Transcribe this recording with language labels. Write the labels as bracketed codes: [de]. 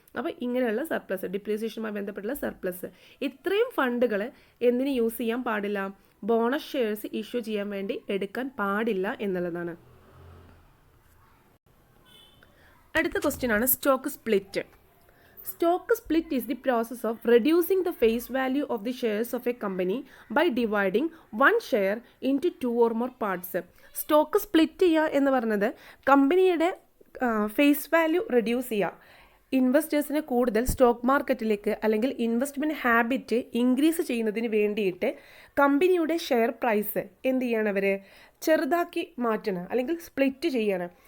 [ml] അപ്പോൾ ഇങ്ങനെയുള്ള സർപ്ലസ്, ഡിപ്രീസിയേഷനുമായി ബന്ധപ്പെട്ടുള്ള സർപ്ലസ്, ഇത്രയും ഫണ്ടുകൾ എന്തിന് യൂസ് ചെയ്യാൻ പാടില്ല? ബോണസ് ഷെയർസ് ഇഷ്യൂ ചെയ്യാൻ വേണ്ടി എടുക്കാൻ പാടില്ല എന്നുള്ളതാണ്. അടുത്ത ക്വസ്റ്റ്യൻ ആണ് stock split. [en] Stock split is the process of reducing the face value of the shares of a company by dividing one share into two or more parts. [ml] Stock split ചെയ്യുക എന്ന് പറഞ്ഞത് കമ്പനിയുടെ ഫേസ് വാല്യൂ റെഡ്യൂസ് ചെയ്യുക, ഇൻവെസ്റ്റേഴ്സിനെ കൂടുതൽ stock മാർക്കറ്റിലേക്ക് അല്ലെങ്കിൽ investment habit increase ചെയ്യുന്നതിന് വേണ്ടിയിട്ട് കമ്പനിയുടെ ഷെയർ പ്രൈസ് എന്ത് ചെയ്യണം? അവർ ചെറുതാക്കി മാറ്റണം അല്ലെങ്കിൽ സ്പ്ലിറ്റ് ചെയ്യണം.